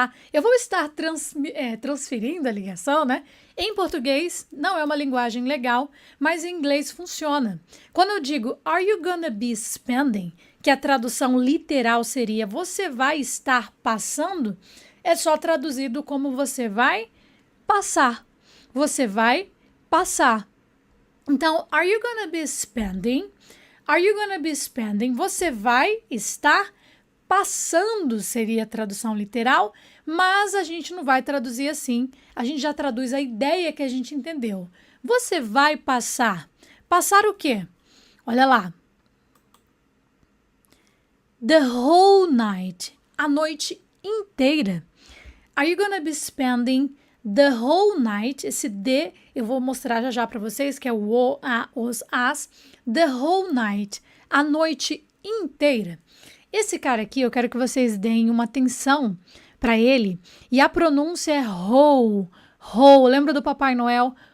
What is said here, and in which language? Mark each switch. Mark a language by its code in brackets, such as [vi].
[pt] Eu vou estar transferindo a ligação, né? Em português não é uma linguagem legal, mas em inglês funciona. Quando eu digo, [en] are you gonna be spending? [pt] Que a tradução literal seria, você vai estar passando, é só traduzido como você vai passar. Você vai passar. [en] Então, are you gonna be spending? Are you gonna be spending? [pt] Você vai estar passando seria a tradução literal, mas a gente não vai traduzir assim. A gente já traduz a ideia que a gente entendeu. Você vai passar. Passar o quê? Olha lá. [en] The whole night. [pt] A noite inteira. [en] Are you gonna be spending the whole night? [pt] Esse the eu vou mostrar já para vocês, que é o o, a, os, as. [en] The whole night. [pt] A noite inteira. Esse cara aqui, eu quero que vocês deem uma atenção para ele. E a pronúncia é ho, ho. Lembra do Papai Noel?